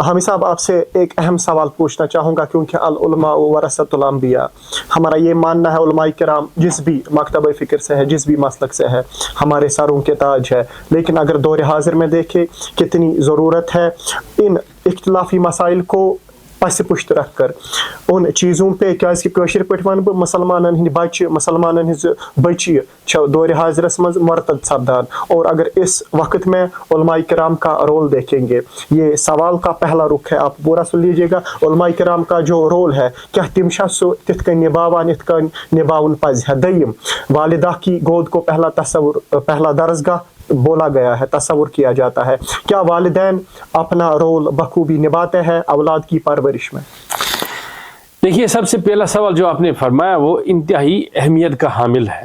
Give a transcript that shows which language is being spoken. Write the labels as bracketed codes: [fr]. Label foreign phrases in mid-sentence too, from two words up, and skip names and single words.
[ur] حامد صاحب آپ سے ایک اہم سوال پوچھنا چاہوں گا، کیونکہ [ar] العلماء ورثۃ الانبیاء، [ur] ہمارا یہ ماننا ہے علماء کرام جس بھی مکتبہ فکر سے ہے، جس بھی مسلک سے ہے، ہمارے سروں کے تاج ہے، لیکن اگر دور حاضر میں دیکھیں کتنی ضرورت ہے ان اختلافی مسائل کو پس پشت رکھ کر ان چیزوں پہ، [ks] کیازکہ کٲشِر پٲٹھۍ وَنہٕ بہٕ مسلمانن ہٕنٛدۍ بچہِ، مسلمانن ہٕنٛزٕ بچیہِ چھِ دور حاضرس منٛز مرتد سپدان، [ur] اور اگر اس وقت میں علماء کرام کا رول دیکھیں گے، یہ سوال کا پہلا رخ ہے، آپ پورا سن لیجیے گا، علماء کرام کا جو رول ہے [ks] کیا تم چھا سُہ تِتھ کٔنۍ نِباوان یِتھ کٔنۍ نِباوُن پزِ ہے۔ دوٚیِم، [ur] والدہ کی گود کو پہلا درسگاہ بولا گیا ہے، تصور کیا جاتا ہے، کیا والدین اپنا رول بخوبی نبھاتے ہیں اولاد کی پرورش میں؟ دیکھیے، سب سے پہلا سوال جو آپ نے فرمایا وہ انتہائی اہمیت کا حامل ہے۔